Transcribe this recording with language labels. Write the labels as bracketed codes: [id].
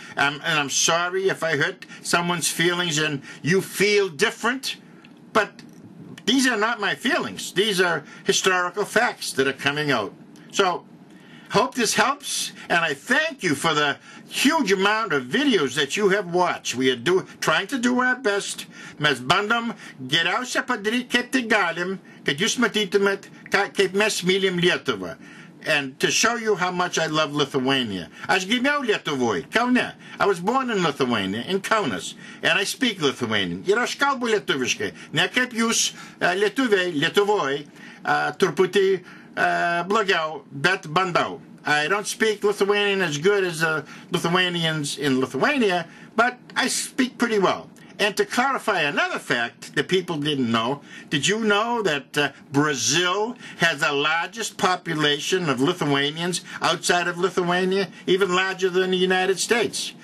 [en] And I'm sorry if I hurt someone's feelings and you feel different, but these are not my feelings. These are historical facts that are coming out. So, hope this helps, and I thank you for the huge amount of videos that you have watched. We are trying to do our best. [lt] Mes bandom geriausia padaryti kaip tik galim, kad jūs matytumėt, kaip mes mylim Lietuvą. [en] And to show you how much I love Lithuania. [lt] Aš gimiau Lietuvoj, Kaune. [en] I was born in Lithuania, in Kaunas, and I speak Lithuanian. [lt] Ir aš kalbu lietuviškai. Ne kaip jūs, lietuviai, Lietuvoj, truputį blogiau, bet bandau. [en] I don't speak Lithuanian as good as Lithuanians in Lithuania, but I speak pretty well. And to clarify another fact that people didn't know, did you know that Brazil has the largest population of Lithuanians outside of Lithuania, even larger than the United States?